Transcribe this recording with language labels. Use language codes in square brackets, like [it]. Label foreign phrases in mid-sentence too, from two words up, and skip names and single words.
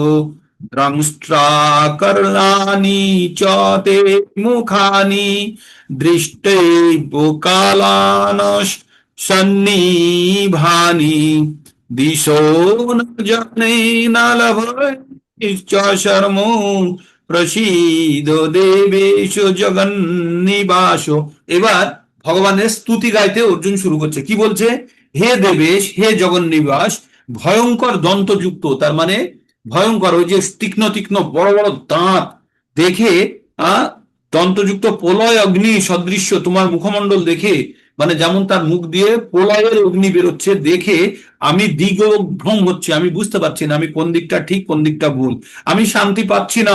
[sa] দ্রংষ্ট্রাকর্ণানি চ তে মুখানি দৃষ্টে কালানস সন্নিভানি দিশো ন জানে না লভে চ শর্ম প্রসীদ দেবেশ জগন্নিবাস। [bn] এবার ভগবানের স্তুতি গাইতে অর্জুন শুরু করছে। কি বলছে? হে দেবেশ, হে জগন্নিবাস, ভয়ঙ্কর দন্তযুক্ত, তার মানে ভয়ঙ্কর, ওই যে তীক্ষ্ণ তীক্ষ্ণ বড় বড় দাঁত দেখে, দন্তযুক্ত প্রলয় অগ্নি সদৃশ্য তোমার মুখমণ্ডল দেখে, মানে যেমন তার মুখ দিয়ে প্রলয়ের অগ্নি বেরোচ্ছে, দেখে আমি দিগভ্রম হচ্ছি, আমি বুঝতে পারছি না আমি কোন দিকটা ঠিক কোন দিকটা ভুল, আমি শান্তি পাচ্ছি না।